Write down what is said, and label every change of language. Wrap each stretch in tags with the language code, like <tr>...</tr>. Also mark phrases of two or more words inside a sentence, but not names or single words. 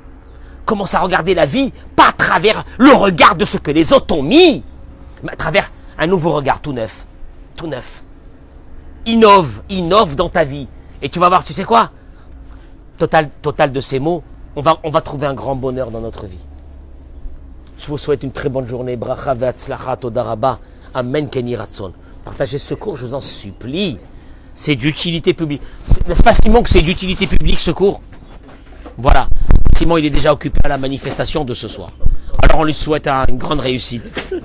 <fr>Commence à regarder la vie, pas à travers le regard de ce que les autres t'ont mis, mais à travers un nouveau regard tout neuf. Tout neuf. Innove dans ta vie. Et tu vas voir, tu sais quoi? Total de ces mots, on va trouver un grand bonheur dans notre vie. Je vous souhaite une très bonne journée.</fr> <he>ברכה והצלחה תודה רבה. אמן כני רצון.</he> <fr>Partagez ce cours, je vous en supplie. C'est d'utilité publique. N'est-ce pas, Simon, que c'est d'utilité publique ce cours? Voilà. Simon, il est déjà occupé à la manifestation de ce soir. Alors on lui souhaite une grande réussite.</fr>